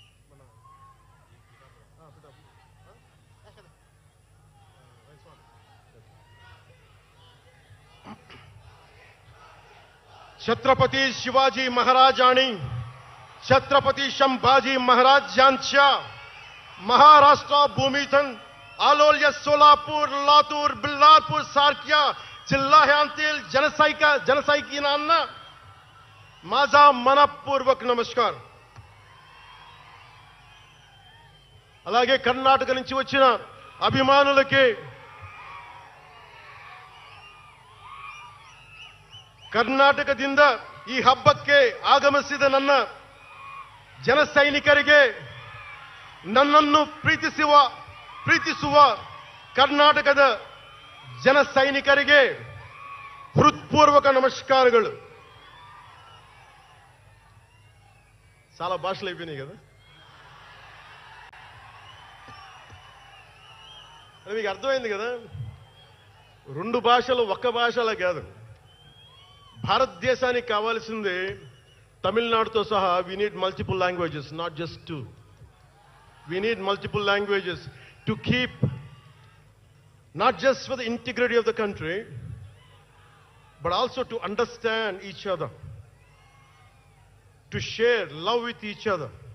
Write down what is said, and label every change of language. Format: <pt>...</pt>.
<te>మన</te> <mr>छत्रपती शिवाजी महाराज आणि छत्रपती संभाजी महाराज यांच्या महाराष्ट्र भूमीतून आलोल्य सोलापूर, लातूर, बिल्लारपूर सारख्या जिल्ह्यांतील जनसैनिकांना माझा मनपूर्वक नमस्कार.</mr> <te>అలాగే కర్ణాటక నుంచి వచ్చిన అభిమానులకి,</te> <kn>ಕರ್ನಾಟಕದಿಂದ ಈ ಹಬ್ಬಕ್ಕೆ ಆಗಮಿಸಿದ ನನ್ನ ಜನ ಸೈನಿಕರಿಗೆ, ನನ್ನನ್ನು ಪ್ರೀತಿಸುವ ಕರ್ನಾಟಕದ ಜನ ಸೈನಿಕರಿಗೆ</kn> <te>హృత్పూర్వక నమస్కారాలు. చాలా భాషలు అయిపోయినాయి కదా. అది మీకు అర్థమైంది కదా. రెండు భాషలు ఒక్క భాషలా కాదు. భారతదేశానికి కావాల్సింది తమిళనాడుతో సహా</te> <en>we need multiple languages, not just two. We need multiple languages to keep, not just for the integrity of the country, but also to understand each other, to share love with each other.</en>